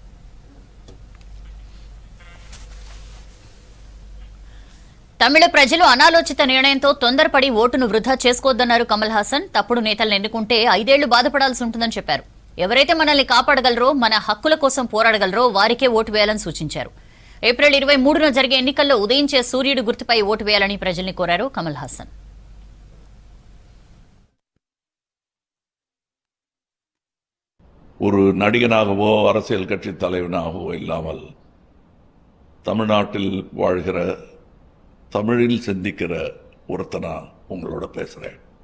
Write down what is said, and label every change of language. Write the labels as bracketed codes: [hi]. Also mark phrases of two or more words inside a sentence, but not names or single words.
[te] తమిళ ప్రజలు అనాలోచిత నిర్ణయంతో తొందరపడి ఓటును వృధా చేసుకోవద్దన్నారు కమల్ హాసన్. తప్పుడు నేతలను ఎన్నుకుంటే 5 ఏళ్లు బాధపడాల్సి ఉంటుందని చెప్పారు. ఎవరైతే మనల్ని కాపాడగలరో, మన హక్కుల కోసం పోరాడగలరో వారికే ఓటు వేయాలని సూచించారు. ఏప్రిల్ 23న జరిగే ఎన్నికల్లో ఉదయించే సూర్యుడు గుర్తుపై ఓటు వేయాలని ప్రజల్ని కోరారు కమల్ హాసన్. [ta] ஒரு நடிகனாகவோ அரசியல் கட்சி தலைவனாகவோ இல்லாமல் தமிழ்நாட்டில் வாழ்கிற, தமிழில் சிந்திக்கிற ஒருத்தனா உங்களோட பேசுகிறேன்.